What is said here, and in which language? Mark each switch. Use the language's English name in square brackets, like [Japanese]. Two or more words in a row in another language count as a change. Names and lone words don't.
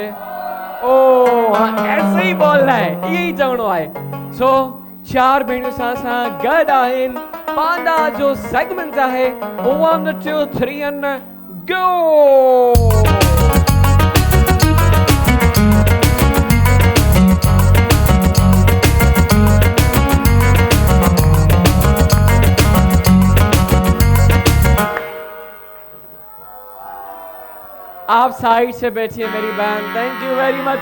[Urdu] او ہاں ایسے ہی بولنا ہے، یہی چوڻو ہے. [Sindhi] सो 4 भेणियों सां गड आहिन। पांडा जो सेगमेंट है 1 2 3 [English] and go. [Urdu] آپ سائیڈ سے بیٹھیے میری بہن, [English] Thank you very much.